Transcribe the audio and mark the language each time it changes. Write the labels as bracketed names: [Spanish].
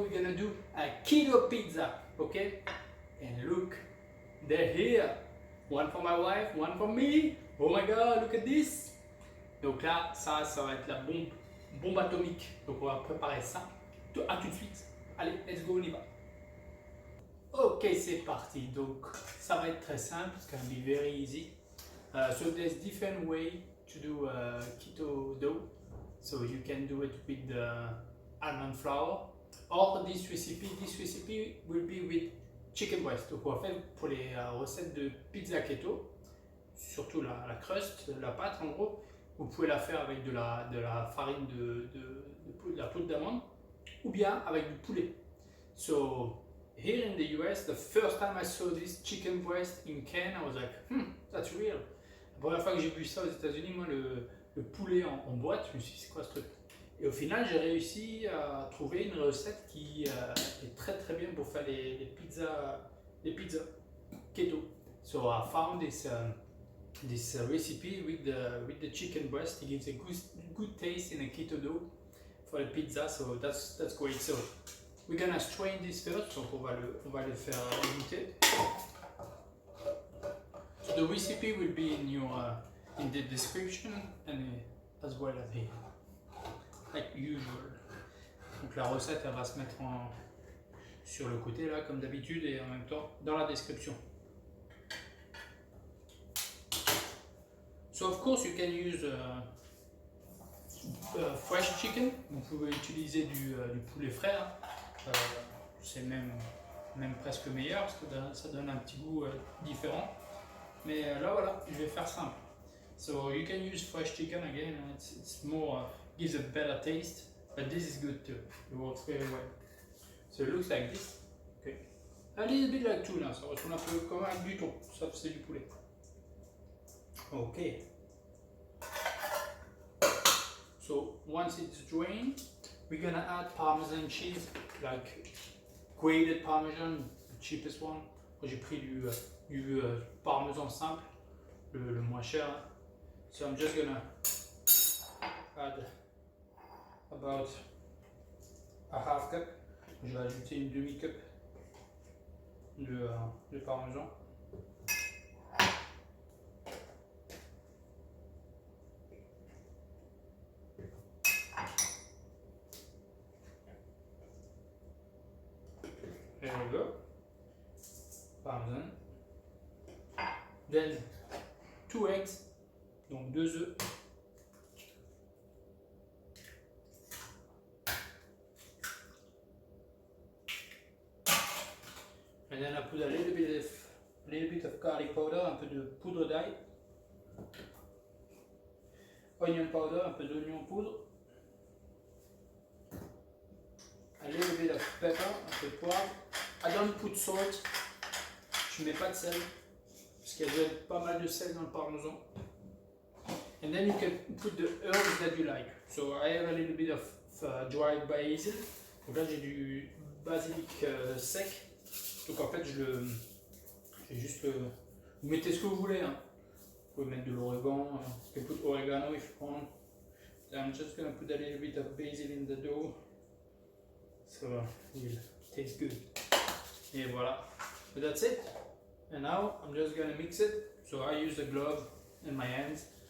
[English] We're gonna do a keto pizza, okay? And look, they're here. One for my wife, one for me. Oh my god, look at this. [French] Donc là, ça va être la bombe atomique. Donc on va préparer ça. À tout de suite. Allez, [English] let's go, [French] on y va. Ok, c'est parti. Donc ça va être très simple. [English] It's gonna be very easy. So there's different way to do keto dough. So you can do it with the almond flour or this recipe will be with chicken breast. [French] Donc on va faire pour les recettes de pizza keto, surtout la crust, la pâte en gros. Vous pouvez la faire avec de la farine de la poudre d'amande ou bien avec du poulet. [English] So here in the US, the first time I saw this chicken breast in can, I was like, that's real. [French] La première fois que j'ai vu ça aux États-Unis, moi, le poulet en boîte, je me suis dit, c'est quoi ce truc? Et au final, j'ai réussi à trouver une recette qui est très très bien pour faire les pizzas keto. [English] So I found this recipe with the chicken breast. It gives a good taste in a keto dough for the pizza. So that's great. So we're gonna strain this first. [French] Donc on va le faire goûter. [English] So the recipe will be in the description and as well as here, like usual. [French] Donc la recette elle va se mettre sur le côté là comme d'habitude et en même temps dans la description. [English] So of course you can use fresh chicken. [French] Vous pouvez utiliser du poulet frais. C'est même presque meilleur parce que ça donne un petit goût différent. Mais là voilà, je vais faire simple. [English] So you can use fresh chicken again. It's more gives a better taste, but this is good too. It works very well. So it looks like this. Okay. A little bit like tuna. [French] Ça ressemble un peu comme un du thon, sauf c'est du poulet. [English] Okay. So once it's drained, we're gonna add Parmesan cheese, like grated Parmesan, the cheapest one. [French] J'ai pris du parmesan simple, le moins cher. [English] So I'm just gonna add about a half cup. [French] Je vais ajouter une demi-cup de parmesan. [English] There we go. Parmesan. Then 2 eggs, [French] donc 2 œufs. [English] And then I put a little bit of garlic powder, [French] un peu de poudre d'ail. [English] Onion powder, [French] un peu d'oignon poudre. [English] A little bit of pepper, [French] un peu de poivre. [English] I don't put salt. [French] Je mets pas de sel parce qu'il y a déjà pas mal de sel dans le parmesan. [English] And then you can put the herbs that you like. So I have a little bit of dried basil. [French] Donc là j'ai du basilic sec. Donc en fait vous mettez ce que vous voulez. Hein. Vous pouvez mettre de l'origan. [English] You can put oregano if you want. I'm just gonna put a little bit of basil in the dough. So it will taste good. [French] Et voilà. [English] But that's it. And now I'm just gonna mix it. So I use a glove in my hands.